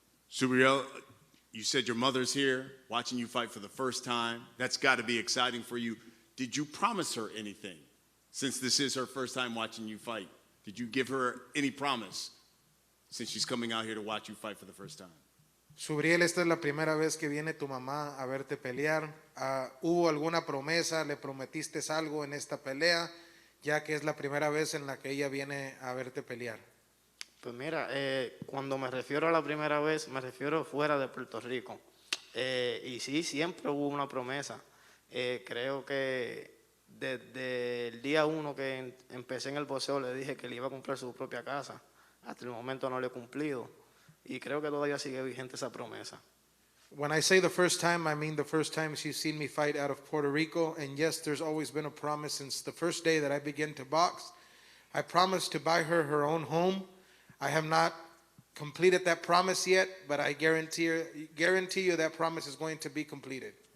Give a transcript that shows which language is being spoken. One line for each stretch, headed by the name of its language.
English: Subriel, you said your mother's here watching you fight for the first time. That's got to be exciting for you. Did you promise her anything since this is her first time watching you fight? Did you give her any promise since she's coming out here to watch you fight for the first time?
Spanish: Subriel, esta es la primera vez que viene tu mamá a verte pelear. ¿Hubo alguna promesa? ¿Le prometiste algo en esta pelea? Ya que es la primera vez en la que ella viene a verte pelear. Pues mira, cuando me refiero a la primera vez, me refiero fuera de Puerto Rico. Y sí, siempre hubo una promesa. Creo que desde el día 1 que empecé en el boxeo le dije que le iba a comprar su propia casa. Hasta el momento no lo he cumplido. Y creo que todavía sigue vigente esa promesa.
English: When I say the first time, I mean the first time she's seen me fight out of Puerto Rico. And yes, there's always been a promise since the first day that I began to box. I promised to buy her her own home. I have not completed that promise yet, but I guarantee you that promise is going to be completed.